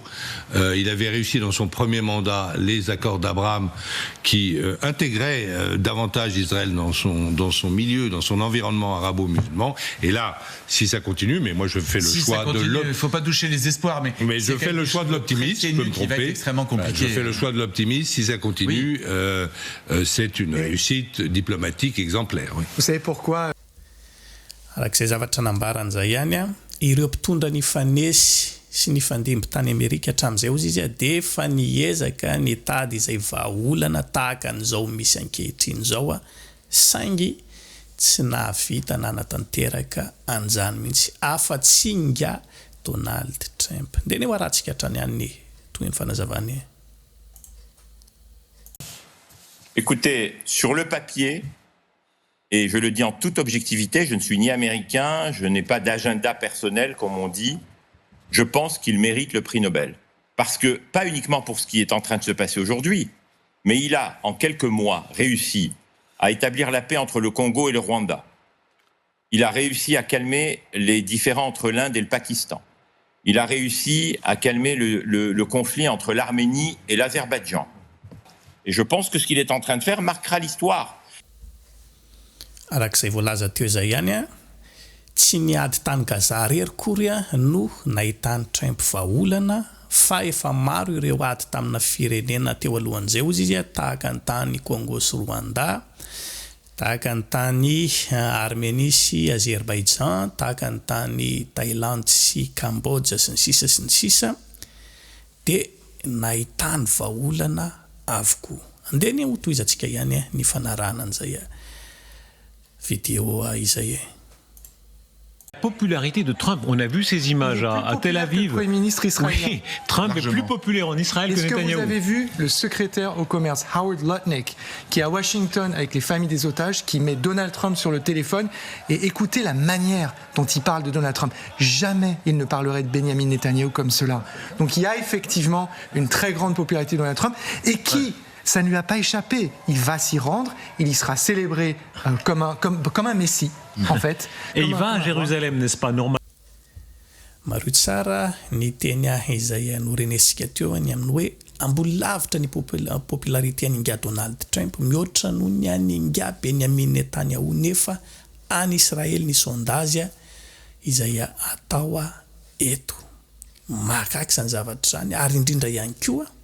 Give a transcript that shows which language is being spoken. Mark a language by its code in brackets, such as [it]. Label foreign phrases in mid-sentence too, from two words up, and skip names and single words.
[fr] Il avait réussi dans son premier mandat les accords d'Abraham qui intégraient davantage Israël dans son milieu, dans son environnement arabo-musulman. Et là, si ça continue, mais moi je fais le choix de l'optimisme. Il ne faut pas toucher les espoirs, mais je fais le choix de l'optimisme. Je peux me tromper. Extrêmement compliqué. Je fais le choix de l'optimisme. Si ça continue, c'est une réussite diplomatique exemplaire. Oui. Vous savez pourquoi [mg] arak'izay zavatra nambaran'izay ihany ireo mpitondra ny fanesy sy ny fandimby tany Amerika hatramin'izay ozy izy dia efa niezaka ny tady izay vahaolana tahaka an'izao misy ankehitriny zao saingy tsy nahavita nanatanteraka anjany mihitsy afa-tsinga Donald Trump. Dia ny rahantsika hatrany any toy ny fanazavany. [fr] Écoutez, sur le papier, et je le dis en toute objectivité, je ne suis ni américain, je n'ai pas d'agenda personnel, comme on dit. Je pense qu'il mérite le prix Nobel. Parce que, pas uniquement pour ce qui est en train de se passer aujourd'hui, mais il a, en quelques mois, réussi à établir la paix entre le Congo et le Rwanda. Il a réussi à calmer les différends entre l'Inde et le Pakistan. Il a réussi à calmer le conflit entre l'Arménie et l'Azerbaïdjan. Et je pense que ce qu'il est en train de faire marquera l'histoire. [mg] Arak'izay voalaza teo zay ihany tsy niady tany Gaza rery kory no nahitany Trump vahaolana fa efa maro ireo ady tamina firenena teo alohan'izay ozy izy tahaka ny tany Congo sy Rwanda, tahaka ny tany Arménie sy Azerbaïdjan, tahaka ny tany Thaïlande sy Cambodge sy ny sisa dia nahitany vahaolana avokoa. Andeny ho toizantsika ihany ny fanarahana an'izay vidéo izay. [fr] La popularité de Trump, on a vu ces images à Tel Aviv. Le Premier ministre israélien. Oui, Trump est plus populaire en Israël que Netanyahou. Est-ce que vous avez vu le secrétaire au commerce Howard Lutnick qui est à Washington avec les familles des otages, qui met Donald Trump sur le téléphone et écoutez la manière dont il parle de Donald Trump. Jamais il ne parlerait de Benjamin Netanyahou comme cela. Donc il y a effectivement une très grande popularité de Donald Trump et qui... Ça ne lui a pas échappé. Il va s'y rendre. Il y sera célébré comme un messie, en fait. Et il va à Jérusalem, n'est-ce pas, normal? [mg] Maro tsara ny teny izay norenesika teo ny amin'ny hoe ambony lavitra ny popularité ny nga Donald Trump mihoatra noho ny any nga Benjamin Netanyahu nefa any Israel ny sondage izay atao eto mahakaiky zany zavatra zany ary indrindra ihany koa